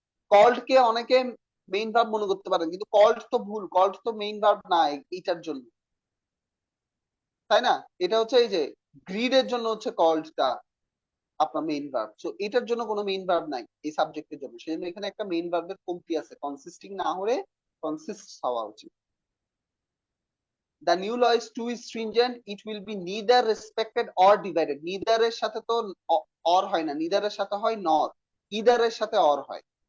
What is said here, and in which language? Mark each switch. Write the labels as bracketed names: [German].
[Bangla] Called কে অনেকে main verb মনে করতে পারেন, কিন্তু কল্ড তো ভুল, কল্ড তো মেইন ভার্ব না এইটার জন্য, তাই না? এটা হচ্ছে এই যে গ্রিড এর জন্য হচ্ছে কল্ডটা আপনার মেইন ভার্ব। সো এটার জন্য কোনো মেইন ভার্ব নাই এই সাবজেক্টের জন্য, সেজন্য এখানে একটা মেইন ভার্বের কমতি আছে, কনসিস্টিং না হলে কনসিস্ট হওয়া উচিত। [English] The new law is too stringent, it will be neither respected or divided. [Bangla] neither এর সাথে তো or হয় না, neither এর সাথে হয় nor, either এর সাথে or হয়।